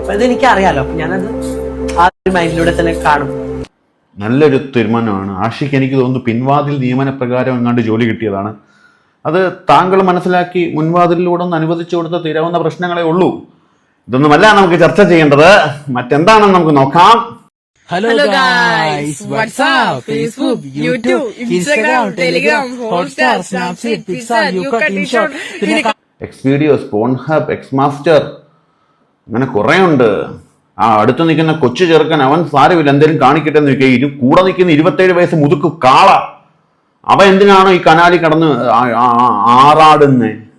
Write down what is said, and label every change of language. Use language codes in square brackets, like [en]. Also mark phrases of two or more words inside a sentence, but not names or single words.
[ml] അപ്പൊ ഇത് എനിക്കറിയാലോ, അപ്പൊ ഞാനത് ആ ഒരു മൈൻഡിലൂടെ തന്നെ കാണും. നല്ലൊരു തീരുമാനമാണ് ആഷിക്ക്. എനിക്ക് തോന്നുന്നു പിൻവാതിൽ നിയമനപ്രകാരം എങ്ങാണ്ട് ജോലി കിട്ടിയതാണ്. അത് താങ്കൾ മനസ്സിലാക്കി മുൻവാതിലൂടെ ഒന്ന് അനുവദിച്ചു കൊടുത്ത തീരാവുന്ന പ്രശ്നങ്ങളെ ഉള്ളൂ. ഇതൊന്നുമല്ല നമുക്ക് ചർച്ച ചെയ്യേണ്ടത്, മറ്റെന്താണെന്ന് നമുക്ക് നോക്കാം. [en] Hello guys, what's up? Facebook, YouTube, Instagram, Telegram, Hotstar, Snapchat, Pixar, YouCut, InShot, [ml] എക്സ്പീഡിയോസ്, പോൺഹബ്, എക്സ്മാസ്റ്റർ, അങ്ങനെ കുറെ ഉണ്ട്. അടുത്ത് നിൽക്കുന്ന കൊച്ചു ചെറുക്കൻ, അവൻ സാരമില്ല എന്തെങ്കിലും കാണിക്കട്ടെ എന്ന് ചോദിക്കുക. കൂടെ നിൽക്കുന്ന 27 വയസ്സ് മുതുക്ക് കാള, അവ എന്തിനാണോ ഈ കനാലി കടന്ന് ആറാടുന്നേ?